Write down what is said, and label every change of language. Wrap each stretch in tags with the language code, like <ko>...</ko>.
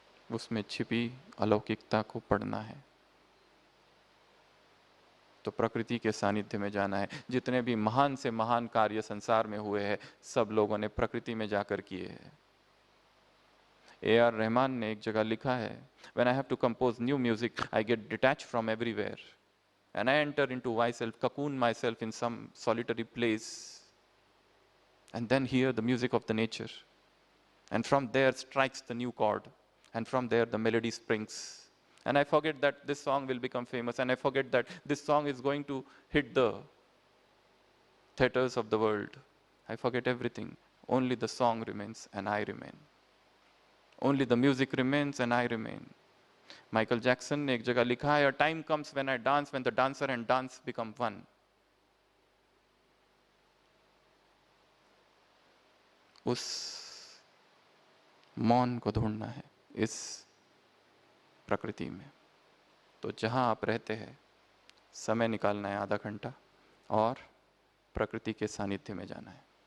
<hi>उसमें छिपी अलौकिकता को पढ़ना है। तो प्रकृति के सानिध्य में जाना है। जितने भी महान से महान कार्य संसार में हुए हैं, सब लोगों ने प्रकृति में जाकर किए हैं।</hi> <en>A.R.</en> <hi>रहमान ने एक जगह लिखा है,</hi> <en>When I have to compose new music, I get detached from everywhere. And I enter into myself, cocoon myself in some solitary place, and then hear the music of the nature. And from there strikes the new chord. And from there the melody springs. And I forget that this song will become famous. And I forget that this song is going to hit the theaters of the world. I forget everything. Only the song remains and I remain. Only the music remains and I remain.</en> <hi>Michael Jackson ने एक जगह लिखा है,</hi> <en>A time comes when I dance, when the dancer and dance become one.</en> <hi>उस मौन को ढूंढना है इस प्रकृति में। तो जहां आप रहते हैं, समय निकालना है आधा घंटा और प्रकृति के सानिध्य में जाना है।</hi>